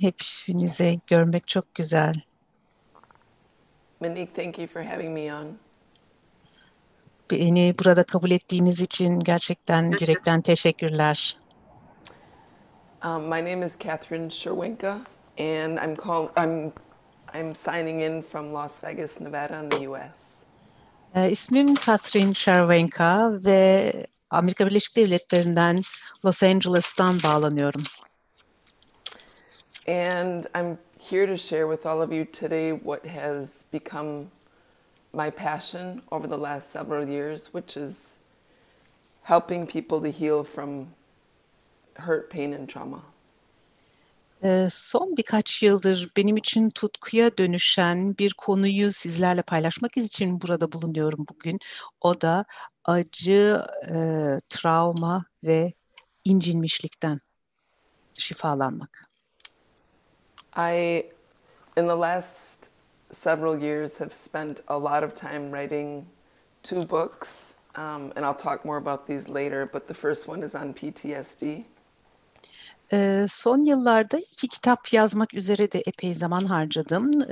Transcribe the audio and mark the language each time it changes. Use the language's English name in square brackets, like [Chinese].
[Turkish] Hepinizi görmek çok güzel. [English] Monique, thank you for having me on. [Turkish] Beni burada kabul ettiğiniz için gerçekten yürekten teşekkürler. [English] My name is Catherine SCHERWENKA, and I'm signing in from Las Vegas, Nevada, in the U.S. [Turkish] İsmim Catherine SCHERWENKA ve Amerika Birleşik Devletleri'nden Los Angeles'tan bağlanıyorum. [English] And I'm here to share with all of you today what has become my passion over the last several years, which is helping people to heal from hurt, pain, and trauma. [Turkish] Son birkaç yıldır benim için tutkuya dönüşen bir konuyu sizlerle paylaşmak için burada bulunuyorum bugün. O da acı, travma ve incinmişlikten şifalanmak. [English] In the last several years, have spent a lot of time writing two books, and I'll talk more about these later, but the first one is on PTSD. [Turkish] Son yıllarda 2 kitap yazmak üzere de epey zaman harcadım.